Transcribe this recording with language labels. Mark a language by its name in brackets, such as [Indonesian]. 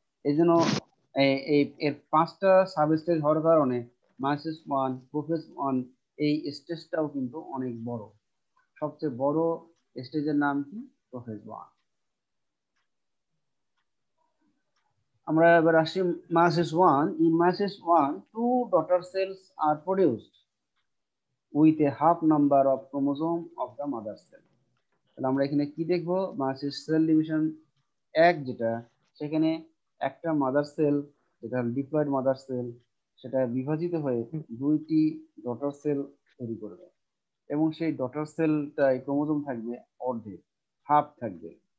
[Bangla] এই জন্য এর 5টা সাব স্টেজ হওয়ার কারণে মায়োসিস 1, প্রোফেজ 1 এই স্টেজটাও কিন্তু অনেক বড়। সবচেয়ে বড় স্টেজের নাম কি, প্রোফেজ 1। আমরা এবার আসি meiosis 1. [English] In meiosis 1, two daughter cells are produced with a half number of chromosome of the mother cell. [Bangla] তাহলে আমরা এখানে কি দেখবো, meiosis সেল ডিভিশন 1 যেটা, সেখানে একটা মাদার সেল, যেটা ডিপ্লয়েড মাদার সেল, সেটা বিভাজিত হয়ে 2টি ডটার সেল তৈরি করবে, এবং সেই ডটার সেলটায় ক্রোমোজোম থাকবে অর্ধেক, হাফ থাকবে।